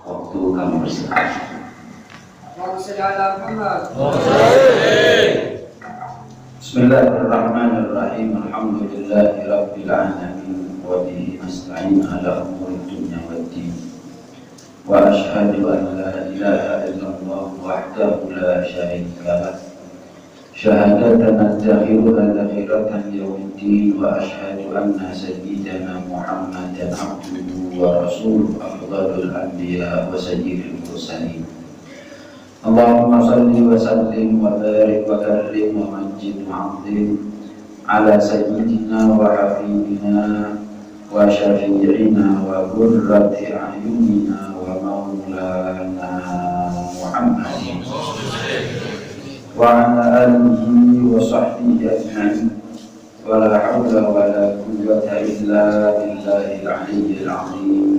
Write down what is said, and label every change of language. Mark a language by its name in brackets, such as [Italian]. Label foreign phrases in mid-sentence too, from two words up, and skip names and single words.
[Indonesian] waktu kami bersedekah. [Arabic] بسم الله الرحمن الرحيم. الحمد لله رب العالمين وبه نستعين على أمور الدنيا والدين. وأشهد أن لا إله إلا الله وحده لا شريك له. شهادة أدخرها ذخيرة يوم الدين وأشهد أن سيدنا محمدا عبده ورسوله أفضل الأنبياء وسيد المرسلين. اللهم صل وسلم وبارك وكرم ومجد وعظم على سيدنا وحافظنا وشفيعنا وقرة أعيننا ومولانا محمد وعلى آله وصحبه أجمعين ولا حول ولا قوة إلا بالله العلي العظيم.